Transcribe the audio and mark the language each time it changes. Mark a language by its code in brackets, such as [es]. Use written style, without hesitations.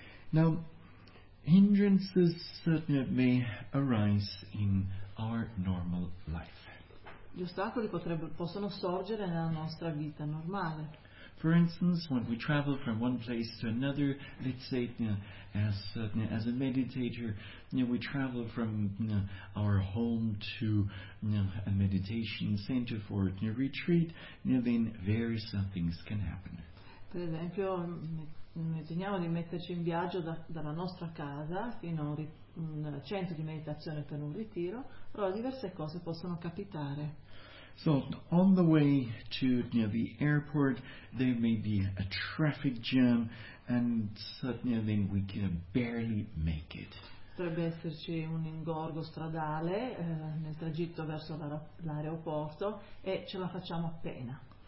[en] Now, hindrances certainly may arise in our normal life. [it] Gli ostacoli possono sorgere nella nostra vita normale. [en] For instance, when we travel from one place to another, let's say, as a meditator, we travel from our home to a meditation center for a retreat, then various things can happen. [it] Per esempio, immaginiamo di metterci in viaggio dalla nostra casa fino a un centro di meditazione per un ritiro, però diverse cose possono capitare. [en] So, on the way to the airport, there may be a traffic jam, and suddenly then we can barely make it. [it] Potrebbe esserci un ingorgo stradale nel tragitto verso l'aeroporto e ce la facciamo appena.